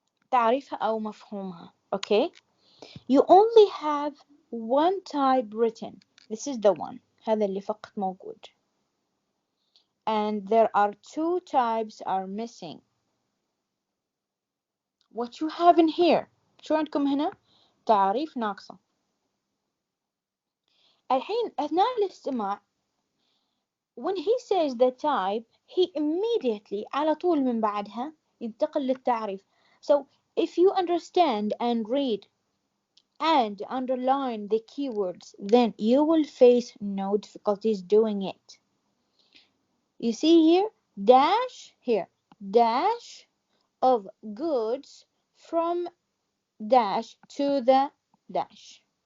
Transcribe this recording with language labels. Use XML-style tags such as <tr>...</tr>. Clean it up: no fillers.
<ar>تعريفها أو مفهومها.</ar> <en>Okay, you only have one type written. This is the one.</en> <ar>هذا اللي فقط موجود.</ar> <en>And there are 2 types are missing. What you have in here.</en> <ar>شو عندكم هنا؟ تعريف ناقصة. الحين أثناء الاستماع,</ar> <en>when he says the type, he immediately</en> <ar>على طول من بعدها ينتقل للتعريف.</ar> <en>So if you understand and read and underline the keywords, then you will face no difficulties doing it. You see here, dash, here, dash of goods from dash to the dash.</en>